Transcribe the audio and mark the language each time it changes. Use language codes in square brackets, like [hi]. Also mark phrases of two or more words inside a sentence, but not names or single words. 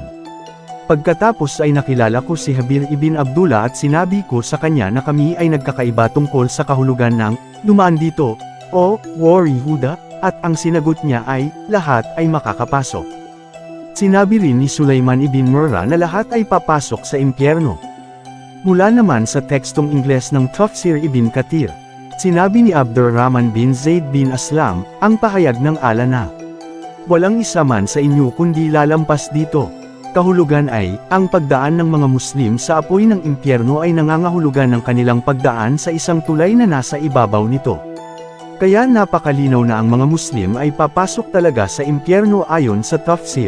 [tl] Pagkatapos ay nakilala ko si Habir ibn Abdullah at sinabi ko sa kanya na kami ay nagkakaiba tungkol sa kahulugan ng dumaan dito, o warihuda. At ang sinagot niya ay, lahat ay makakapasok. Sinabi rin ni Sulaiman ibn Murra na lahat ay papasok sa impyerno. Mula naman sa tekstong Ingles ng Tafsir Ibn Kathir, sinabi ni Abdurrahman bin Zaid bin Aslam, ang pahayag ng Allah na, walang isa man sa inyo kundi lalampas dito. Kahulugan ay, ang pagdaan ng mga Muslim sa apoy ng impyerno ay nangangahulugan ng kanilang pagdaan sa isang tulay na nasa ibabaw nito. Kaya napakalinaw na ang mga Muslim ay papasok talaga sa impyerno ayon sa tafsir.